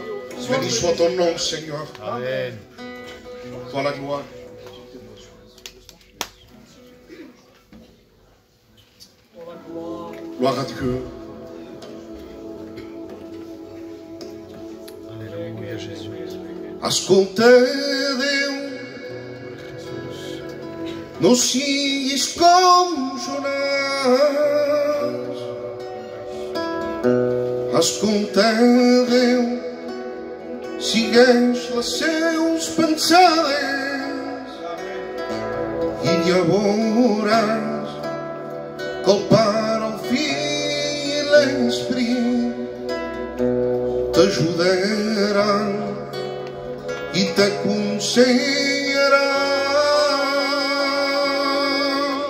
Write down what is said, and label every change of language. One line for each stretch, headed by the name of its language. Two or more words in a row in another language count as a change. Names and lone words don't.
French: Béni soit ton nom, Seigneur. Amen. Toi la gloire. Gloire à Dieu. Alléluia, Jésus.
Catalan: Ascolta, Déu, no siguis com Jonàs. Escolta, Déu, sigues les seus pensades i llavors que el Pare, el Fill i l'Esperit t'ajudaran i t'aconsellaran.